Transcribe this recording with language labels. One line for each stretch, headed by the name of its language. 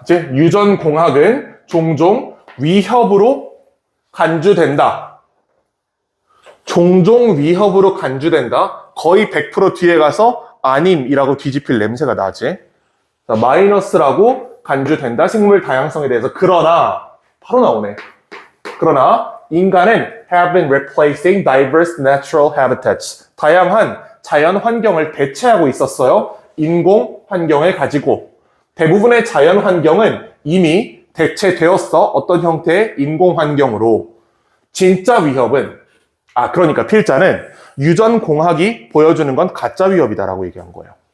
Korean: 이제 유전공학은 종종 위협으로 간주된다. 종종 위협으로 간주된다. 거의 100% 뒤에 가서 아님이라고 뒤집힐 냄새가 나지. 자, 마이너스라고 간주된다. 생물 다양성에 대해서. 그러나 바로 나오네. 그러나 인간은
English: have been replacing diverse natural habitats.
Korean: 다양한 자연 환경을 대체하고 있었어요. 인공 환경을 가지고. 대부분의 자연 환경은 이미 대체되었어. 어떤 형태의 인공 환경으로. 진짜 위협은 그러니까 필자는 유전공학이 보여주는 건 가짜 위협이다라고 얘기한 거예요.